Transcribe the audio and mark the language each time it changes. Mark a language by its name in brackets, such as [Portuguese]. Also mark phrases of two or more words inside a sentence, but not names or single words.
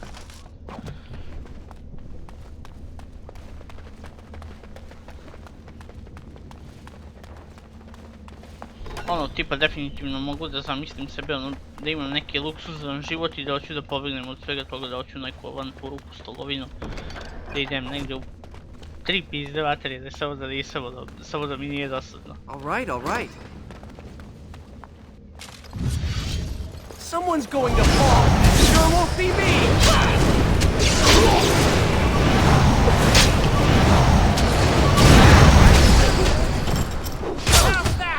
[Serbian] Ono, tipa definitivno mogu da zamislim sebe, ono, da imam neki luksuzan život i da hoću da pobegnem od svega toga, da hoću neku avanturu, pustolovinu, da idem negdje u tri pizde vaterije, da samo da nisam, samo da mi nije dosadno. [English] Alright. Someone's going to fall. It sure won't be me. How's that?